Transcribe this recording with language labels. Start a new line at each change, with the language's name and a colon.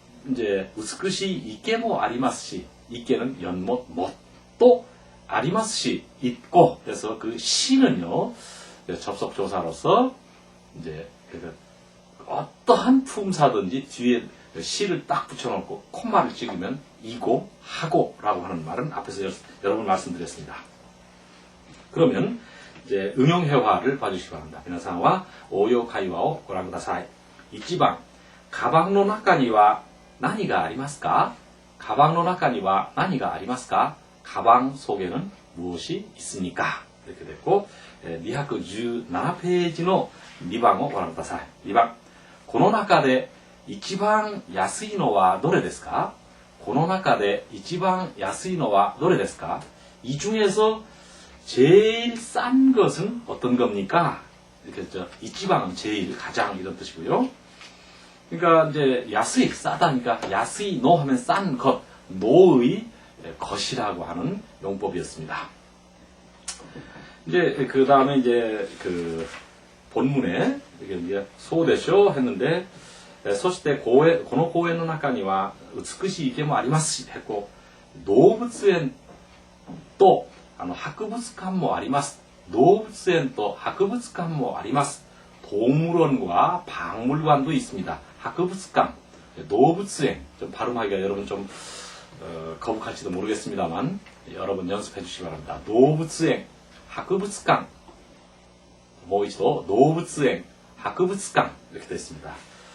Korean: 이제 우츠쿠시 이케모 아리마스시 이케는 연못, 못도 아리마스시 있고 그래서 그 시는요 접속조사로서 이제 어떠한 품사든지 뒤에 시를 딱 붙여놓고 콤마를 찍으면 이고 하고 라고 하는 말은 앞에서 여러 번 말씀드렸습니다. 그러면 이제 응용회화를 봐주시기 바랍니다.
Japanese: 皆さんは応用会話をご覧ください。1番、カバンの中には何がありますか? 가방の中には何がありますか?
Korean: 가방 속에는 무엇이 있습니까? 이렇게 됐고
Japanese: 217페이지の2番をご覧ください。2番、この中で一番安いのはどれですか? この中で一番安いのはどれですか?
Korean: 이 중에서 제일 싼 것은 어떤 겁니까? 이렇게 했죠. 이치방은 제일, 가장 이런 뜻이고요. 그러니까 이제 야스이, 싸다니까 야스이, 노 하면 싼 것, 노의 것이라고 하는 용법이었습니다. 이제 그 다음에 이제 그 본문에 이게 소대쇼 했는데
Japanese: そしてこの公園の中には美しい池もありますし
Korean: 했고
Japanese: 動物園と博物館もあります。動物園と博物館もあります。
Korean: 동물원과 박물관도 있습니다. 博物館, 동물원, 좀 발음하기가 여러분 좀 거북할지도 모르겠습니다만 여러분 연습해 주시기 바랍니다. 동물원, 博物館, 뭐 이치도 동물원, 博物館 이렇게 되어 있습니다.